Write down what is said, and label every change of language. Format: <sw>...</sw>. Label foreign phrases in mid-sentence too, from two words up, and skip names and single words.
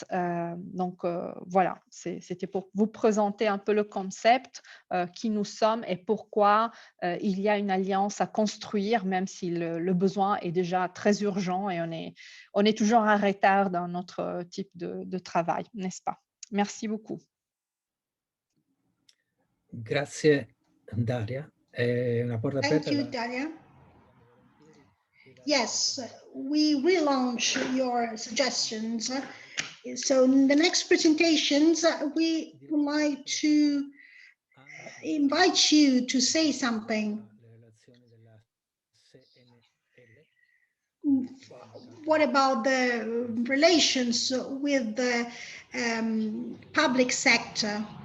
<fr>Donc, voilà, c'était pour vous présenter un peu le concept, qui nous sommes et pourquoi il y a une alliance à construire, même si le besoin est déjà très urgent et on est toujours en retard dans notre type de travail, n'est-ce pas? Merci beaucoup.</fr> <it>Grazie Daria. È una porta</it> <en>Thank</en> <it>aperta.</it> <en>you, Daria. Yes, we relaunch your suggestions. So in the next presentations, we would like to invite you to say something. What about the relations with the public sector?</en>